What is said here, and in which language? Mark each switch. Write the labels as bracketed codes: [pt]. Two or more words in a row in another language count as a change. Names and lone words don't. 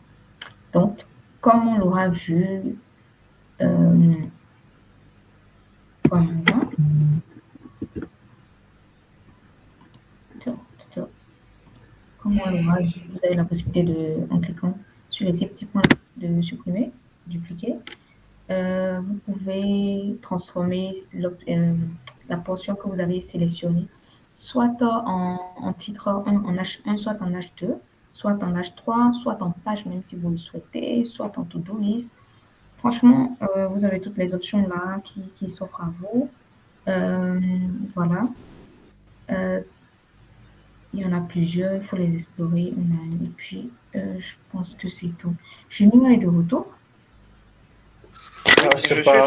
[fr] Donc, comme on l'aura vu, comme on l'aura vu, vous avez la possibilité en cliquant sur les 6 petits points de supprimer, dupliquer. Vous pouvez transformer la portion que vous avez sélectionnée, soit en titre en H1, soit en H2, soit en H3, soit en page, même si vous le souhaitez, soit en [en] to-do list. [fr] Franchement, vous avez toutes les options là qui s'offrent à vous. Voilà. Il y en a plusieurs, il faut les explorer. Et puis, je pense que c'est tout. Junior est de retour. Je sais pas.